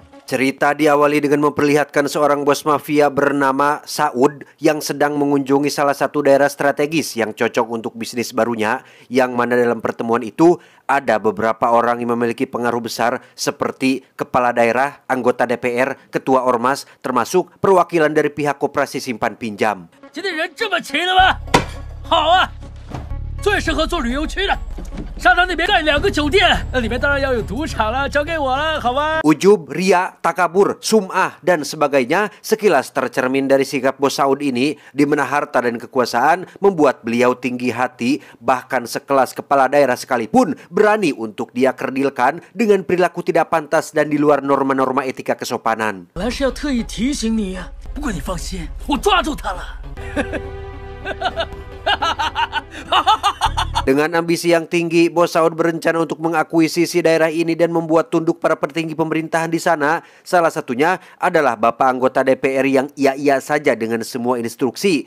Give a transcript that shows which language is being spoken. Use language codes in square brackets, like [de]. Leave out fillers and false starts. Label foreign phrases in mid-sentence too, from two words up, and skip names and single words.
[id] Cerita diawali dengan memperlihatkan seorang bos mafia bernama Saud yang sedang mengunjungi salah satu daerah strategis yang cocok untuk bisnis barunya, yang mana dalam pertemuan itu ada beberapa orang yang memiliki pengaruh besar seperti kepala daerah, anggota DPR, ketua ormas, termasuk perwakilan dari pihak koperasi simpan pinjam. [zh] 最适合做旅游区的，上他那边盖2个酒店，那里面当然要有赌场了，交给我了，好吧？ [id] Ujub, ria, takabur, sum'ah, dan sebagainya sekilas tercermin dari sikap bos Saud ini, di mana harta dan kekuasaan membuat beliau tinggi hati, bahkan sekelas kepala daerah sekalipun berani untuk dia kerdilkan dengan perilaku tidak pantas dan di luar norma-norma etika kesopanan. [zh] 本来是要特意提醒你呀，不过你放心，我抓住他了。 [id] Dengan ambisi yang tinggi, bos Saud berencana untuk mengakuisisi daerah ini dan membuat tunduk para petinggi pemerintahan di sana. Salah satunya adalah bapak anggota DPR yang iya-iya saja dengan semua instruksi.